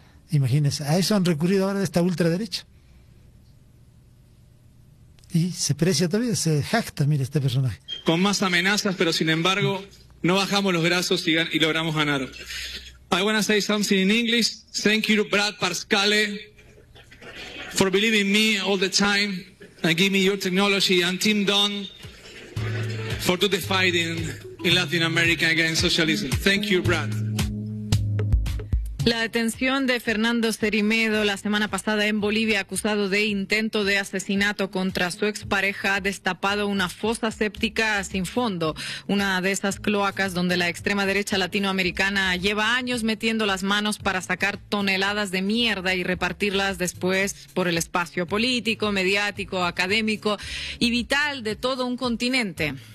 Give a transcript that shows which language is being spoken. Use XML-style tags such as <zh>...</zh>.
<es>Imagínense, a eso han recurrido ahora esta ultraderecha. Y se precia todavía, se jacta, mire, este personaje. Con más amenazas, pero sin embargo, no bajamos los brazos y logramos ganar.</es> <en>I want to say something in English. Thank you, Brad Parscale, for believing me all the time and give me your technology, and Tim Don for to the fighting in Latin America against socialism. Thank you, Brad.</en> <es>La detención de Fernando Cerimedo la semana pasada en Bolivia, acusado de intento de asesinato contra su expareja, ha destapado una fosa séptica sin fondo, una de esas cloacas donde la extrema derecha latinoamericana lleva años metiendo las manos para sacar toneladas de mierda y repartirlas después por el espacio político, mediático, académico y vital de todo un continente.</es>